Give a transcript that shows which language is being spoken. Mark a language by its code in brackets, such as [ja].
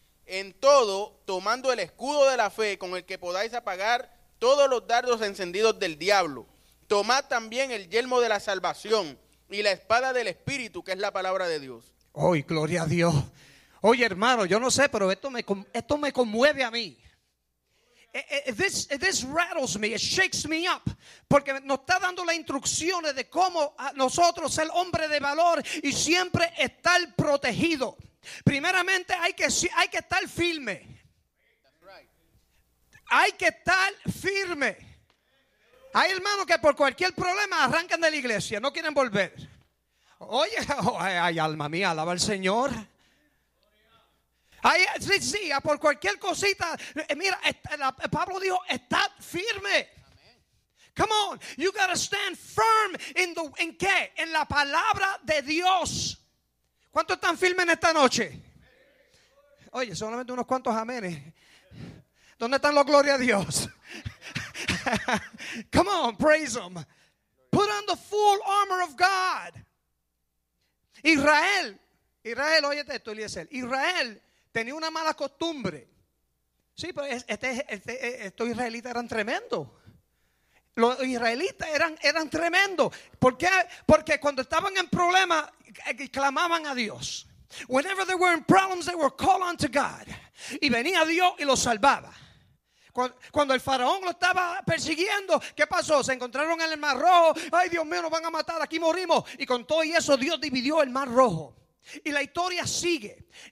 [es] En todo, tomando el escudo de la fe con el que podáis apagar todos los dardos encendidos del diablo. Tomad también el yelmo de la salvación y la espada del Espíritu, que es la palabra de Dios. ¡Ay, gloria a Dios! Oye, hermano, yo no sé, pero esto me conmueve a mí. [en] This rattles me, it shakes me up. [es] Porque nos está dando las instrucciones de cómo nosotros ser hombre de valor y siempre estar protegido. Primeramente, hay que estar firme. Hay que estar firme. Hay hermanos que por cualquier problema arrancan de la iglesia, no quieren volver. Oye, ay, alma mía, alaba al Señor. Ay, sí, por cualquier cosita. Mira, Pablo dijo, estad firme. [en] Come on, you gotta stand firm [es] ¿en qué? En la palabra de Dios. ¿Cuántos están firmes en esta noche? Oye, solamente unos cuantos amenes. ¿Dónde están los gloria a Dios? [en] Come on, praise them. Put on the full armor of God. [es] Israel, óyete esto, Eliezer. Israel tenía una mala costumbre. Sí, pero estos israelitas eran tremendos. Los israelitas eran tremendos. ¿Por qué? Porque cuando estaban en problemas, clamaban a Dios. [en] Whenever they were in problems, they were called unto God. [es] Y venía Dios y los salvaba. Cuando el faraón lo estaba persiguiendo, ¿qué pasó? Se encontraron en el mar rojo. Ay, Dios mío, nos van a matar, aquí morimos. Y con todo y eso, Dios dividió el mar rojo. Y la historia sigue.